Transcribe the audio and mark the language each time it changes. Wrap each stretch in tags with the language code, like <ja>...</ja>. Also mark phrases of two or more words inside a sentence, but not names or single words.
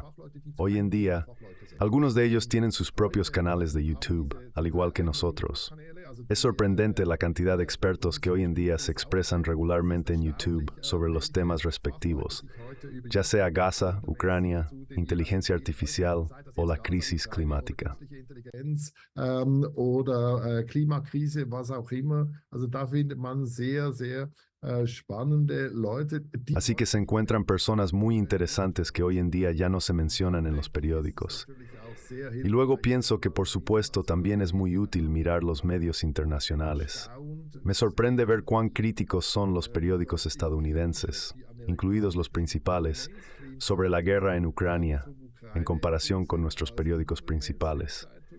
<es>Hoy en día, algunos de ellos tienen sus propios canales de YouTube, al igual que nosotros. Es sorprendente la cantidad de expertos que hoy en día se expresan regularmente en YouTube sobre los temas respectivos, ya sea Gaza, Ucrania, inteligencia artificial o la crisis climática.</es> <de>Oder Klimakrise, was auch immer. Also da findet man sehr, sehr spannende Leute.</de> <es>Así que se encuentran personas muy interesantes que hoy en día ya no se mencionan en los periódicos. Y luego pienso que por supuesto también es muy útil mirar los medios internacionales. Me sorprende ver cuán críticos son los periódicos estadounidenses, incluidos los principales, sobre la guerra en Ucrania, en comparación con nuestros periódicos principales.</es>